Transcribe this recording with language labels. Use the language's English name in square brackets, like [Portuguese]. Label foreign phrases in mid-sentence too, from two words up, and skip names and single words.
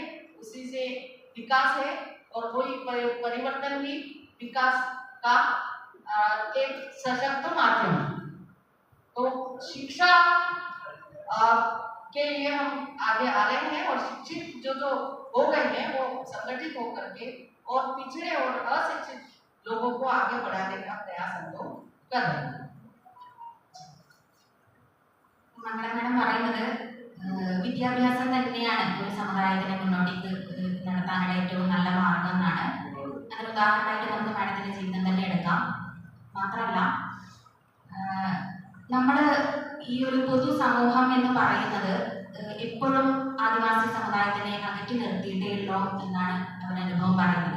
[Hindi] उसी से विकास है और वही परिवर्तन भी विकास का एक सशक्त माध्यम है। तो शिक्षा के लिए हम आगे आ रहे हैं और शिक्षित जो हो गए हैं वो संगठित होकर के और पिछड़े और अशिक्षित लोगों को आगे बढ़ाने का प्रयास हम लोग कर रहे हैं। [Malayalam] മേഡം പറയുന്നത് വിദ്യാഭ്യാസം തന്നെയാണ് ഒരു സമുദായത്തിനെ മുന്നോട്ടേക്ക് നടത്താനുള്ള ഏറ്റവും നല്ല മാർഗം എന്നാണ്. അതിന് ഉദാഹരണമായിട്ട് നമുക്ക് മേഡത്തിൻ്റെ ജീവിതം തന്നെ എടുക്കാം. മാത്രമല്ല നമ്മൾ ഈ ഒരു പൊതു സമൂഹം എന്ന് പറയുന്നത് എപ്പോഴും ആദിവാസി സമുദായത്തിനെ അകറ്റി നിർത്തിയിട്ടേ ഉള്ളൂ എന്നാണ് അവരനുഭവം പറയുന്നത്.